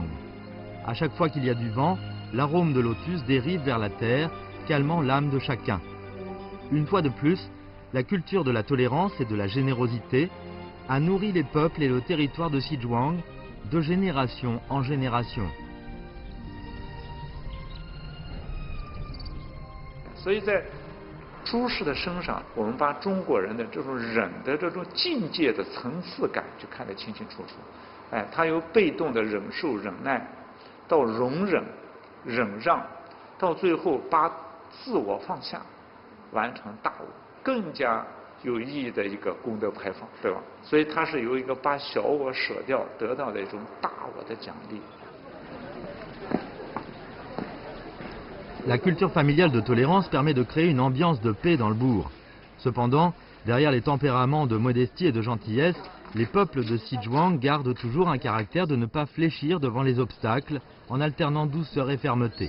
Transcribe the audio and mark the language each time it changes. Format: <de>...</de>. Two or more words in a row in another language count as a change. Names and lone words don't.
<fr>À chaque fois qu'il y a du vent, l'arôme de lotus dérive vers la terre, calmant l'âme de chacun. Une fois de plus, la culture de la tolérance et de la générosité a nourri les peuples et le territoire de Xizhuang de génération en génération.</fr> <zh>所以在朱氏的身上，我们把中国人的这种忍的这种境界的层次感就看得清清楚楚。哎，他由被动的忍受忍耐，到容忍、忍让，到最后把自我放下，完成大我，更加有意义的一个功德牌坊，对吧？所以它是由一个把小我舍掉得到的一种大我的奖励。</zh> <fr>La culture familiale de tolérance permet de créer une ambiance de paix dans le bourg. Cependant, derrière les tempéraments de modestie et de gentillesse, les peuples de Xizhuang gardent toujours un caractère de ne pas fléchir devant les obstacles en alternant douceur et fermeté.</fr>